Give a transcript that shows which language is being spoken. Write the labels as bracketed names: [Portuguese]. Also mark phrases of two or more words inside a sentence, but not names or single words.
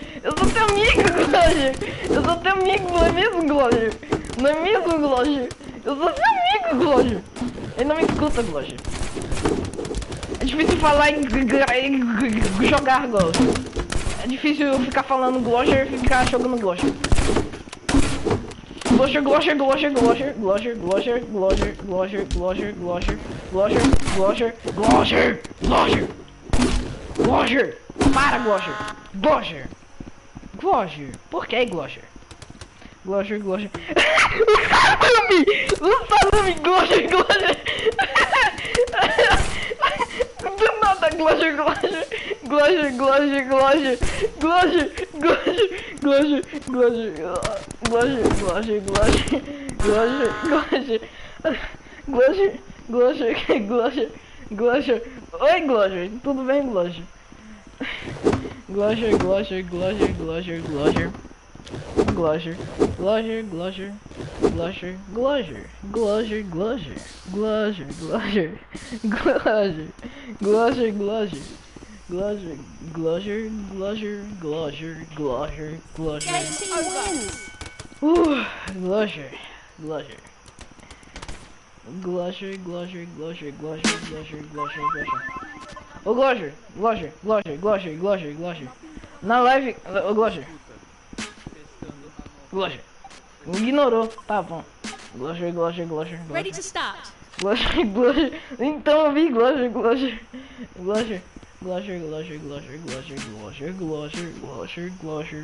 [Portuguese] Eu sou teu amigo, Gloger. Eu sou teu amigo, não é mesmo, Gloger? Não é mesmo, Gloger? Eu sou teu amigo, Gloger. Ele não me escuta, Gloger. É difícil falar e jogar, Gloger. É difícil ficar falando Gloger e ficar jogando Gloger. Gloger, Gloger, Gloger, Gloger, Gloger, Gloger, Gloger, Gloger, Gloger, Gloger, Gloger, Gloger, Gloger, Gloger, Gloger. Para, Gloger. Gloger. Gloger. Por que, Gloger? Gloger, Gloger. O salame, Gloger, Gloger. Do nada, Gloger, Gloger. Gloger, Gloger, Gloger. Gloger, Gloger, Gloger, Gloger. Gloger, Gloger, Gloger. Gloger, Gloger. Gloger, Gloger, Gloger. Gloger. Oi, Gloger. Tudo bem, Gloger? Gloger, Gloger, Gloger, Gloger, Gloger. Gloger, Gloger, Gloger, Gloger, Gloger, Gloger, Gloger, Gloger, Gloger, Gloger, Gloger, Gloger, Gloger, Gloger, Gloger, Gloger, Gloger, Gloger. Gloger, Gloger. Gloger, Gloger, Gloger, Gloger, Gloger, Gloger, Gloger. Ô Gloger, Gloger, Gloger, Gloger, Gloger, Gloger. Na live, ô Gloger. Gloger. Me ignorou, tá bom. Gloger, Gloger, Gloger, [English] Ready [Portuguese] Gloger. [English] to start. [Portuguese] Gloger, Gloger. Então eu vi Gloger, Gloger. Gloger, Gloger, Gloger, Gloger, Gloger, Gloger, Gloger, Gloger, Gloger.